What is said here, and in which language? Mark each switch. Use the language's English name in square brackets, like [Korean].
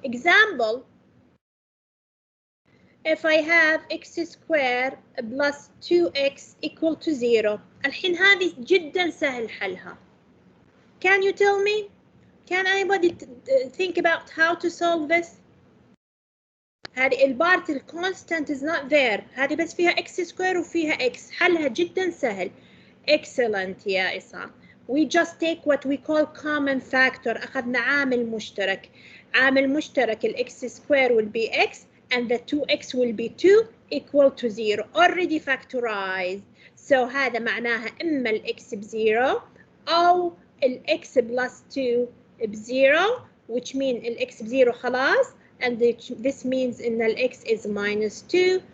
[English] Example, if I have x squared plus 2x equal to 0. [Arabic] الحين هذه جدا سهل حلها. [English] Can you tell me? Can anybody think about how to solve this? [Arabic] هذه البارت الكونستانت [English] is not there. [Arabic] هذه بس فيها x squared وفيها x. حلها جدا سهل. [English] Excellent يا إسا. We just take what we call common factor. [Arabic] أخذنا عامل مشترك. عامل مشترك ال [English] x squared will be x. and the 2x will be 2 equal to 0 already factorized. [Arabic] So هذا معناها إما الx ب0 أو الx plus 2 ب0, [English] which mean [Arabic] الx ب0 خلاص, [English] and this means [Arabic] إن الx is minus 2.